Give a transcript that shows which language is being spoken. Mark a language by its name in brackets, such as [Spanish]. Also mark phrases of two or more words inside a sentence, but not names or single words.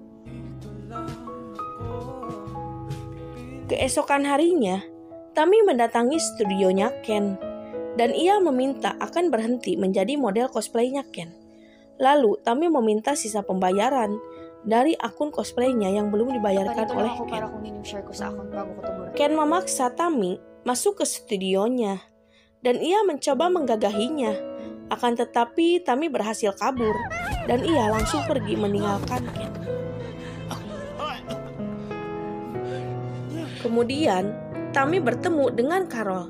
[Indonesian] Keesokan harinya, Tami mendatangi studionya Ken dan ia meminta akan berhenti menjadi model cosplaynya Ken. Lalu Tami meminta sisa pembayaran dari akun cosplaynya yang belum dibayarkan [Filipino] Paparito [Indonesian] oleh [Filipino] lang ako [Indonesian] Ken. [Filipino] para kunin yung share ko sa akun bago ko tumura. [Indonesian] Ken memaksa Tami masuk ke studionya dan ia mencoba menggagahinya. Akan tetapi Tami berhasil kabur dan ia langsung pergi meninggalkan Ken. Kemudian Tami bertemu dengan Carol.